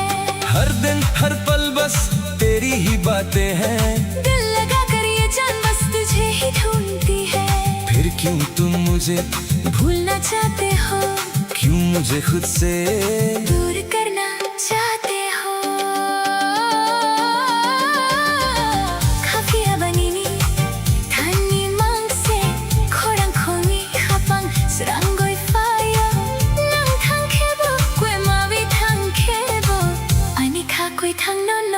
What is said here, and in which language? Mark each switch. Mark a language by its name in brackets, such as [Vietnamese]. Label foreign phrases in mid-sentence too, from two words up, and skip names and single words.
[Hindi] हर दिन हर पल बस तेरी ही बातें हैं, दिल लगा कर ये जान बस तुझे ही ढूंढती है। फिर क्यों तुम मुझे भूलना चाहते हो, क्यों मुझे खुद से दूर करना चाहते हो। [Kok Borok] Kafiya banini, Tani mangse, Korang kongi kapang, Srangoi fayo, Lang tang kebo, Kwe mawi tang kebo, Anika kwe tang no no.